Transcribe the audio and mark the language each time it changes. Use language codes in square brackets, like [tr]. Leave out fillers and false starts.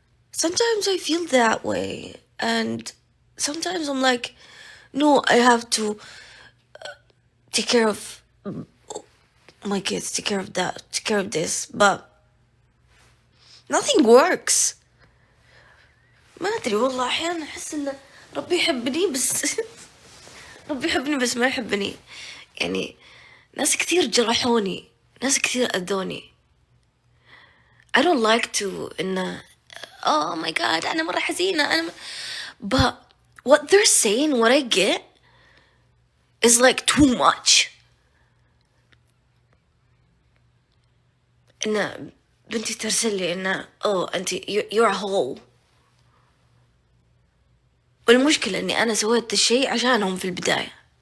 [en] Sometimes I feel that way, and sometimes I'm like, no, I have to take care of my kids, take care of that, take care of this, but nothing works. [ar] ما أدري والله، أحيانا أحس إن ربي يحبني بس ربي يحبني بس ما يحبني. يعني ناس كثير جرحوني، ناس كثير أذوني. [en] I don't like to [ar] إنه [en] oh my god [ar] أنا مرة حزينة [en] but what they're saying, what I get is like too much. [ar] إنه بنتي ترسل لي إنه أنت [en] you're a hoe، [ar] والمشكلة إني أنا سويت الشيء عشانهم في البداية.